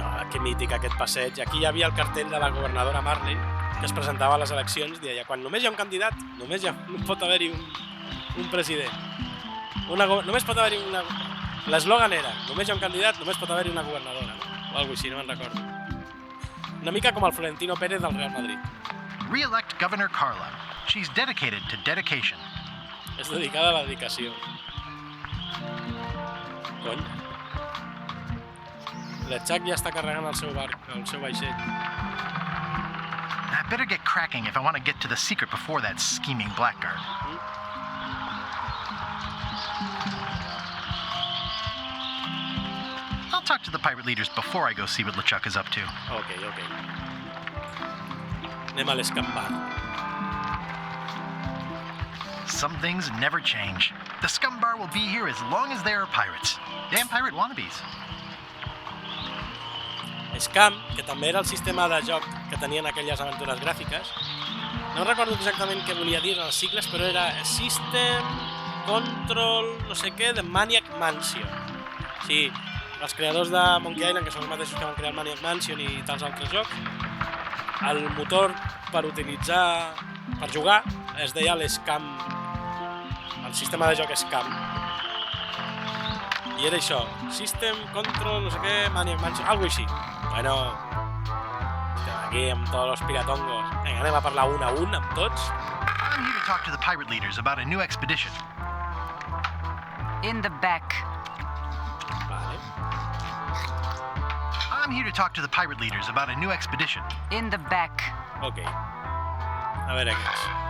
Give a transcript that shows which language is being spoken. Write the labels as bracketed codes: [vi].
[ca] Que mític aquest passeig. Aquí hi havia el cartell de la governadora Marley, que es presentava a les eleccions i deia: quan només hi ha un candidat, només pot haver-hi un president. Només pot haver-hi una... L'eslògan era: només hi ha un candidat, només pot haver-hi una governadora. O alguna cosa així, no me'n recordo. Una mica com el Florentino Pérez del Real Madrid. [en] Re-elect Governor Carla. She's dedicated to dedication. [ca] És dedicada a la dedicació. Cony. LeChuck ja està carregant el seu barc, el seu vaixell. [en] I better get cracking if I want to get to the secret before that scheming blackguard. I'll talk to the pirate leaders before I go see what LeChuck is up to. Ok. [ca] Anem a l'escampat. [en] Some things never change. The Scum Bar will be here as long as there are pirates. Damn pirate wannabes. [ca] Scam, que també era el sistema de joc que tenien aquelles aventures gràfiques. No recordo exactament què volia dir en els cicles, però era System, Control, no sé què, de Maniac Mansion. Sí, els creadors de Monkey Island, que són els mateixos que van crear el Maniac Mansion i tals altres jocs, el motor per utilitzar, per jugar, es deia l'Scam. El sistema de joc Scam. I era això, System, Control, no sé què, Maniac Mansion, alguna cosa així. Bueno, estem aquí amb tots els piratongos. Vinga, anem a parlar un a un amb tots. [en] I'm here to talk to the pirate leaders about a new expedition. In the back. [ca] Vale. [en] I'm here to talk to the pirate leaders about a new expedition. In the back. [ca] Ok. A veure aquests.